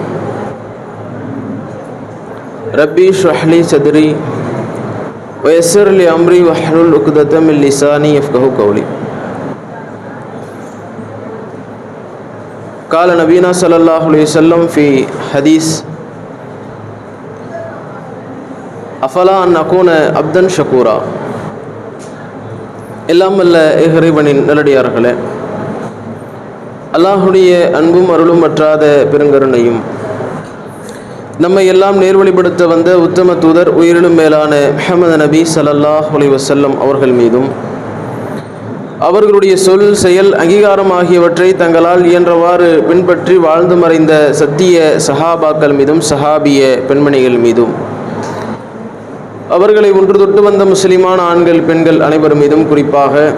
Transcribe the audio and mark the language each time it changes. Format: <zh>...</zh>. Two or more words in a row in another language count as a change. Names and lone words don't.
<ar>ربي اشرح لي صدري ويسر لي أمري واحلل عقدة من لساني يفقهوا قولي. قال نبينا صلى الله عليه وسلم في حديث أفلا أن أكون عبدا شكورا.</ar> <ta>எல்லாம் வல்ல இறைவனின் நல்லடியார்களே, அல்லாஹுடைய அன்பும் அருளும் வற்றாத பெருங்கருணையும் நம்மை எல்லாம் நேர்வழிப்படுத்த வந்த உத்தம தூதர் உயிரிலும் மேலான முஹம்மது நபி</ta> <ar>صلى الله عليه وسلم</ar> <ta>அவர்கள் மீதும் அவர்களுடைய சொல் செயல் அங்கீகாரம் ஆகியவற்றை தங்களால் இயன்றவாறு பின்பற்றி வாழ்ந்து மறைந்த சத்திய சஹாபாக்கள் மீதும் சஹாபிய பெண்மணிகள் மீதும் அவர்களை ஒன்று தொட்டு வந்த முஸ்லிமான ஆண்கள் பெண்கள் அனைவர் மீதும் குறிப்பாக</ta>